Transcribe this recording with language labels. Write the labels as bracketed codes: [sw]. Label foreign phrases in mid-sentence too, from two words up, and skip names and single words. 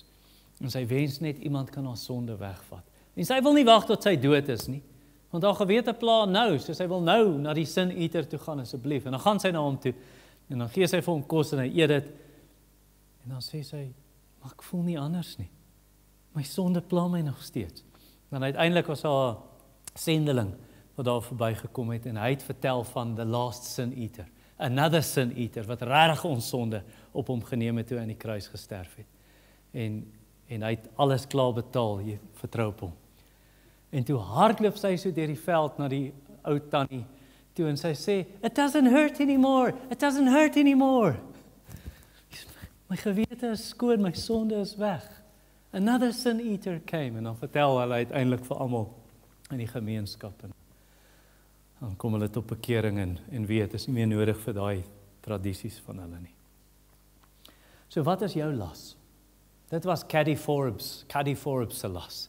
[af] En sy wens net iemand kan haar sonde wegvat. En sy wil nie wag tot sy dood is nie, want haar gewete pla nou, so sy wil nou na die [en] sin eater [af] toe gaan asseblief. En dan gaan sy na hom toe, en dan gee sy vir hom kos en hy eet dit. En dan sê sy, maar ek voel nie anders nie. My sonde pla my nog steeds. Dan uiteindelik was haar sendeling wat daar verbygekom het, en hy het vertel van [en] the last sin eater, another sin eater, [af] wat regtig ons sonde op hom geneem het toe hy aan die kruis gesterf het. En hy het alles klaar betaal, jy vertrou op hom. En toe hardloop sy so deur die veld na die ou tannie toe, en sy sê, [en] it doesn't hurt anymore, it doesn't hurt anymore. [af] My gewete is skoon, my sonde is weg. [en] Another sin eater came, [af] en dan vertel hulle uiteindelik vir almal in die gemeenskap, en dan kom hulle tot bekering en weet, is nie meer nodig vir daai tradisies van hulle nie. So wat is jou las? Dit was Caddy Forbes se las.